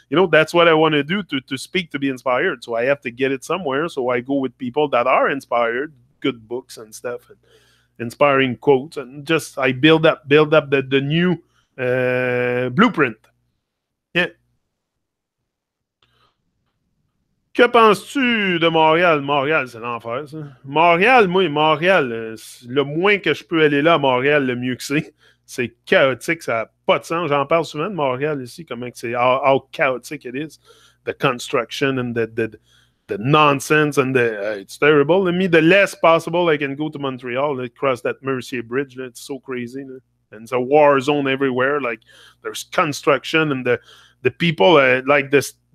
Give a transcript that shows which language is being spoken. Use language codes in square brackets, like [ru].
[en] That's what I want to do to speak, to be inspired. So I have to get it somewhere. So I go with people that are inspired, good books and stuff, and inspiring quotes, and just I build up the new blueprint. Yeah. [fr] Que penses-tu de Montréal? Montréal, c'est l'enfer, ça. Montréal, le moins que je peux aller là à Montréal, le mieux que c'est. C'est chaotique, ça n'a pas de sens. J'en parle souvent de Montréal ici, comment c'est [en] how chaotic it is. The construction and the nonsense and it's terrible. Me, the less possible I can go to Montreal, cross that Mercier Bridge. It's so crazy. And it's a war zone everywhere. Like there's construction and the people like this.